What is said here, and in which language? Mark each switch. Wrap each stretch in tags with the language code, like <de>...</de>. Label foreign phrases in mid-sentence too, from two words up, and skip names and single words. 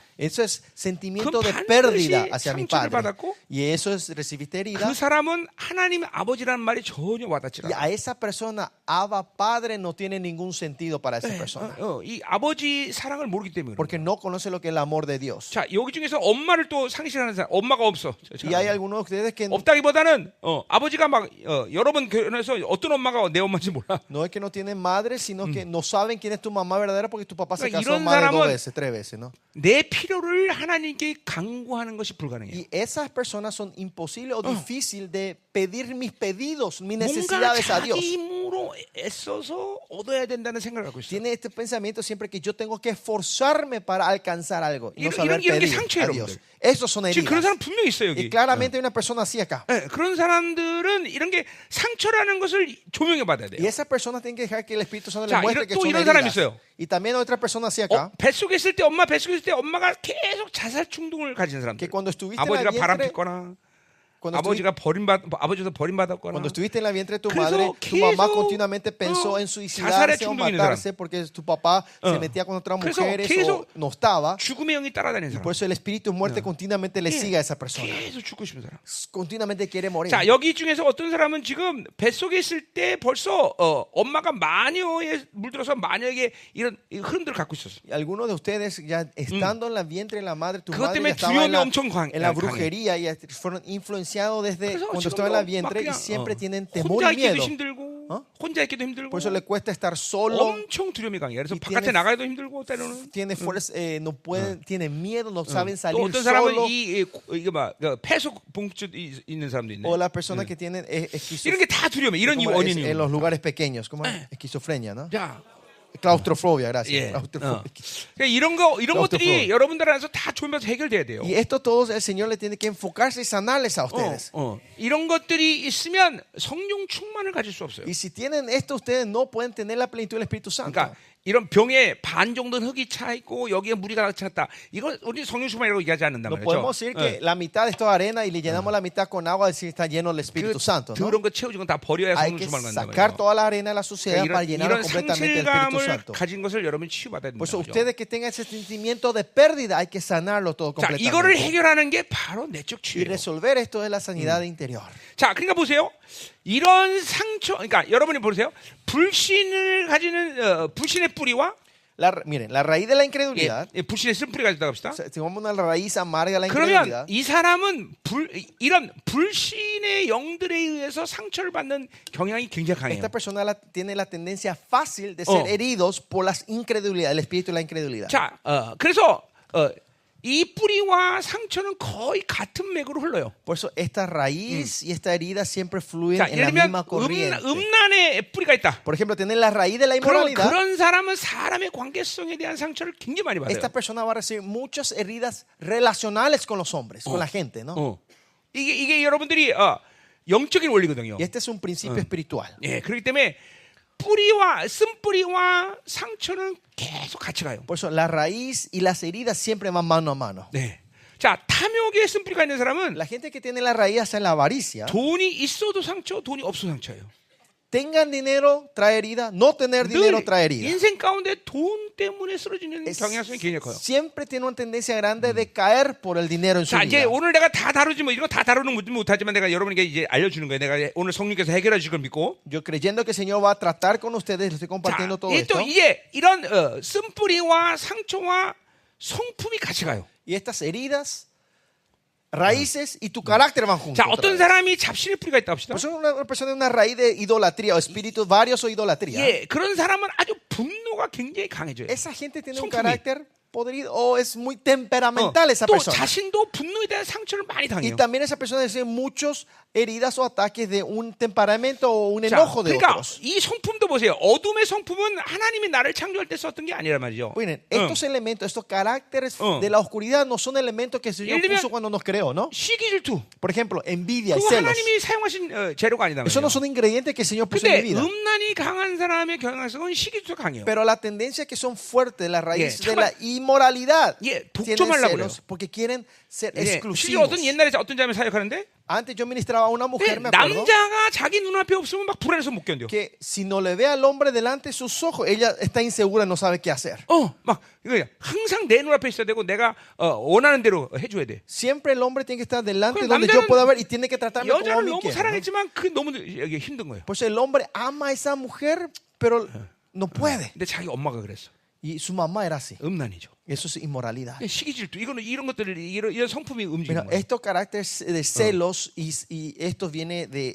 <es>Eso es sentimiento</es> <ko>그건</ko> <es>de</es> <ko>반드시</ko> <es>pérdida hacia mi</es> <ko>상처를</ko> <es>padre.</es> <ko>받았고,</ko> <es>Y eso es recibiste herida.</es> <ko>그 사람은 하나님의 아버지라는 말이 전혀 와닿지</ko> <es>Y</es> <ko>않아.</ko> <es>a esa persona, Abba Padre, no tiene ningún sentido para esa persona.</es> <ko>이 아버지 사랑을 모르기 때문에. 그런</ko> <es>Porque</es> <ko>거예요.</ko> <es>no conoce lo que es el amor de Dios.</es> <ko>자, 여기 중에서 엄마를 또 상실하는 사람, 엄마가 없어.</ko> <es>Y hay algunos de ustedes que</es> <ko>없다기보다는 아버지가 막 여러 번 결혼해서 어떤 엄마가 내 엄마인지 몰라.</ko> <es>no es que no tienen madre, sino que no saben quién es tu mamá verdadera porque tu papá se</es> <ko>그러니까</ko> <es>casó</es> <ko>이런</ko> <es>más de</es> <ko>사람은</ko> <es>2 veces, 3 veces, ¿no?</es> <ko>내 필요를 하나님께 강구하는 것이 불가능해요.</ko> <es>Y esas personas son imposibles o difícil de pedir mis pedidos, mis</es> <ko>뭔가</ko> <es>necesidades a Dios.</es> <ko>자기 힘으로 애써서 얻어야 된다는 생각을 갖고 있어요.</ko> <es>Tiene este pensamiento siempre que yo tengo que esforzarme para alcanzar algo y no saber</es> <ko>이런 게</ko> <es>pedir</es> <ko>상처예요,</ko> <es>a Dios.</es> <ko>여러분들.</ko> <es>Esos son</es> <ko>지금 그런</ko> <es>heridas.</es> <ko>사람 분명히 있어요</ko> <es>Y</es> <ko>여기.</ko> <es>claramente hay una persona así acá.</es> <ko>그런 사람들은 이런 게 상처라는 것을 조명해 받아야 돼요.</ko> <es>Y esa persona tiene que dejar que el Espíritu Santo le</es> <ko>자,</ko> <es>muestre que</es> <ko>또</ko> <es>son</es> <ko>이런 사람이</ko> <es>heridas.</es> <ko>있어요.</ko> <es>Y también hay otra persona así acá.</es> <ko>뱃속에 있을 때 뱃속에 있을 때 엄마가 계속 자살 충동을 가진 사람들.</ko> <es>Que cuando estuviste en la</es> <ko>아버지가 바람</ko> <es>vientre,</es> <ko>폈거나</ko> <es>cuando</es> <ko>아버지에서 버림받았거나.</ko> <es>Cuando estuviste en la vientre de tu</es> <ko>그래서</ko> <es>madre, tu mamá</es> <ko>계속,</ko> <es>continuamente pensó en</es> <ko>자살의</ko> <es>suicidarse o</es> <ko>충동이 있는</ko> <es>matarse porque tu papá se metía con otras</es> <ko>그래서</ko> <es>mujeres</es> <ko>계속</ko> <es>o no estaba.</es> <ko>죽음의 영이 따라다니는</ko> <es>Y</es> <ko>사람.</ko> <es>por eso el espíritu de muerte continuamente le sigue a esa persona.</es> <ko>계속 죽고 싶은 사람.</ko> <es>Continuamente quiere morir.</es> <ko>자, 여기 중에서 어떤 사람은 지금 뱃속에 있을 때 벌써 엄마가 마녀에 물들어서 마녀에게 이런 흐름들을 갖고 있었어.</ko> <es>Y algunos de ustedes ya estando en la vientre de la madre, tu</es> <ko>그것</ko> <es>madre</es> <ko>때문에</ko> <es>ya estaba</es> <ko>두려움이 엄청</ko> <es>en la</es> <ko>강해.</ko> <es>brujería y fueron influenciados desde</es> <ko>그래서</ko> <es>cuando</es> <ko>지금도</ko> <es>estaban en la</es> <ko>막</ko> <es>vientre y</es> <ko>그냥,</ko> <es>siempre tienen temor</es> <ko>혼자</ko> <es>y</es> <ko>있기도</ko> <es>miedo.</es> <ko>힘들고 어? 혼자 있기도 힘들고</ko> <es>Por eso le cuesta estar solo.</es> <ko>엄청 두려움이 강해. 그래서</ko> <es>y</es> <ko>바깥에</ko> <es>tiene-</es> <ko>나가기도 힘들고 때로는</ko> <es>Tiene fuerza, no pueden, tienen miedo, no saben</es> <ko>또</ko> <es>salir</es> <ko>어떤 사람은</ko> <es>solo.</es> <ko>이게 막 폐소공증 있는 사람도 있네.</ko> <es>O las personas que tienen</es> <ko>이런 게 다 두려움이 이런</ko> <es>como es</es> <ko>원인이.</ko> <es>en los lugares pequeños, como es esquizofrenia, ¿no?</es> <ko>자,</ko> <es>Claustrofobia, gracias.</es> <ko>예.</ko> <es>Claustrofobia.</es> <ko>그러니까 이런 것들이</ko> <es>claustrofobia.</es> <ko>여러분들 안에서 다 조면서 해결돼야 돼요.</ko> <es>Y esto todos el Señor le tiene que enfocarse y sanarles a ustedes.</es> <ko>이런 것들이 있으면 성령 충만을 가질 수 없어요.</ko> <es>Y si tienen esto, ustedes no pueden tener la plenitud del Espíritu Santo.</es> <ko>그러니까 이런 병에 반 정도는 흙이 차 있고 여기에 물이 가득 찼다. 이건 우리 성령 충만이라고 얘기하지 않는단</ko> <es>No</es> <ko>말이죠.</ko> <es>podemos decir que la mitad es toda arena y le llenamos la mitad con agua, decir está lleno del Espíritu Santo, ¿no?</es> <ko>그런 거 채워진 건 다 버려야</ko> <es>Hay</es> <ko>성령</ko> <es>que</es> <ko>충만을 갖는단</ko> <es>sacar</es> <ko>말이죠.</ko> <es>toda la arena de la suciedad para llenarlo</es> <ko>이런</ko> <es>completamente del Espíritu</es> <ko>상실감을</ko> <es>Santo.</es> <ko>가진 것을 여러분이 치유받아야 된다.</ko> <es>Por eso ustedes que tengan ese sentimiento de pérdida, hay que sanarlo todo</es> <ko>자, 이거를</ko> <es>completamente.</es> <ko>해결하는 게 바로 내적</ko> <es>Y</es> <ko>치유예요.</ko> <es>resolver esto es la sanidad interior.</es> <ko>자, 그러니까 보세요. 이런 상처, 그러니까 여러분이 보세요. 불신을 가지는 불신의 뿌리와</ko> <es>Miren, la raíz de la incredulidad,</es> <ko>불신의 쓴뿌리가 있다고 합시다.</ko> <es>si tomamos una raíz amarga de la</es> <ko>그러면</ko> <es>incredulidad,</es> <ko>이 사람은 이런 불신의 영들에 의해서 상처를 받는 경향이 굉장히 강해요.</ko> <es>esta persona tiene la tendencia fácil de ser heridos por la incredulidad, el espíritu de la incredulidad.</es> <ko>자, 그래서 이 뿌리와 상처는 거의 같은 맥으로 흘러요.</ko> <es>Por eso esta raíz y esta herida siempre fluyen</es> <ko>자,</ko> <es>en la</es> <ko>예를 들면</ko> <es>misma corriente.</es> <ko>음란의 뿌리가 있다.</ko> <es>Por ejemplo, tener la raíz de la</es> <ko>그럼</ko> <es>inmoralidad,</es> <ko>그런 사람은 사람의 관계성에 대한 상처를 굉장히 많이 받아요.</ko> <es>esta persona va a recibir muchas heridas relacionales con los hombres, con la gente, ¿no?</es> <ko>이게 여러분들이 영적인 원리거든요.</ko> <es>Y este es un principio espiritual.</es> <ko>예, 그렇기 때문에 쓴뿌리와 상처는 계속 같이 가요.</ko> <es>Por eso la raíz y las heridas siempre van mano a mano.</es> <ko>네. 자, 탐욕의 쓴뿌리가 있는 사람은</ko> <es>La gente que tiene la raíz hacia la avaricia,</es> <ko>돈이 있어도 상처, 돈이 없어도 상처예요.</ko> <es>tengan dinero trae herida, no tener dinero</es> <ko>늘</ko> <es>trae herida.</es> <ko>인생 가운데 돈 때문에 쓰러지는 경향성이 굉장히 커요.</ko> <es>Siempre tiene una tendencia grande de caer por el dinero en su</es> <ko>자, 이제</ko> <es>vida.</es> <ko>오늘 내가 다 다루지 뭐 이런 거 다 다루는 못하지만 내가 여러분에게 이제 알려주는 거예요. 내가 오늘 성령께서 해결해 줄 걸 믿고.</ko> <es>Yo creyendo que el Señor va a tratar con ustedes, les estoy</es> <ko>자,</ko> <es>compartiendo todo</es> <ko>이게 또</ko> <es>esto.</es> <ko>이게 이런 쓴뿌리와 상처와 성품이 같이 가요.</ko> <es>Y estas heridas, raíces y tu carácter van juntos.</es> <ko>자,</ko> <es>otra</es> <ko>어떤</ko> <es>vez.</es> <ko>사람이 잡신의 뿌리가 있다 합시다.</ko> <es>Por eso una persona tiene una raíz de idolatría o espíritus varios o idolatría.</es> <ko>예, 그런 사람은 아주 분노가 굉장히 강해져요.</ko> <es>Esa gente tiene un</es> <ko>성품이.</ko> <es>carácter podrido o es muy temperamental esa</es> <ko>또</ko> <es>persona.</es> <ko>자신도 분노에 대한 상처를 많이</ko> <es>Y</es> <ko>당해요.</ko> <es>también esa persona tiene muchos heridas o ataques de un temperamento o un</es> <ko>자,</ko> <es>enojo de</es> <ko>그러니까</ko> <es>otros.</es> <ko>이 성품도 보세요. 어둠의 성품은 하나님이 나를 창조할 때 썼던 게 아니란 말이죠.</ko> <es>Miren, estos elementos, estos caracteres de la oscuridad no son elementos que el Señor</es> <ko>예를 들면,</ko> <es>puso cuando nos creó, ¿no?</es> <ko>시기 질투.</ko> <es>Por ejemplo, envidia y</es> <ko>그거</ko> <es>celos.</es> <ko>하나님이 사용하신 재료가 아니다</ko> <es>Eso no</es> <ko>말이에요.</ko> <es>son ingredientes que el Señor puso en mi</es> <ko>근데</ko> <es>vida.</es> <ko>음란이 강한 사람의 경향성은 시기 질투가 강해요.</ko> <es>Pero la tendencia que son fuertes, la raíz Yeah, de la inmoralidad,</es> <ko>예,</ko> <es>tienen</es> <ko>독점하려고</ko> <es>celos porque quieren ser</es> <ko>예, 실제</ko> <es>exclusivos.</es> <ko>어떤 옛날에 어떤 자매 사역하는데</ko> <es>Antes yo ministraba a una mujer,</es> <ko>예,</ko> <es>me acuerdo,</es> <ko>남자가 자기 눈앞에 없으면 막 불안해서 못 견뎌.</ko> <es>que si no le ve al hombre delante de sus ojos, ella está insegura, no sabe qué hacer.</es> <ko>막 이거 항상 내 눈앞에 있어야 되고 내가 원하는 대로 해줘야 돼.</ko> <es>Siempre el hombre tiene que estar delante</es> <ko>그럼</ko> <es>donde</es> <ko>남자는</ko> <es>yo pueda ver y tiene que tratarme como a</es> <ko>여자를</ko> <es>mí</es> <ko>너무</ko> <es>quiere, ¿no?</es> <ko>사랑했지만 그게 너무 이게 힘든 거예요.</ko> <es>Pues el hombre ama a esa mujer, pero no puede.</es> <ko>근데 자기 엄마가 그랬어.</ko> <es>Y su mamá era así.</es> <ko>음란이죠.</ko> <es>Eso es inmoralidad.</es> <ko>시기 질투 이런 것들을 이런 성품이 움직이는</ko> <es>Mira,</es> <ko>거예요.</ko> <es>estos caracteres de celos y esto viene de</es>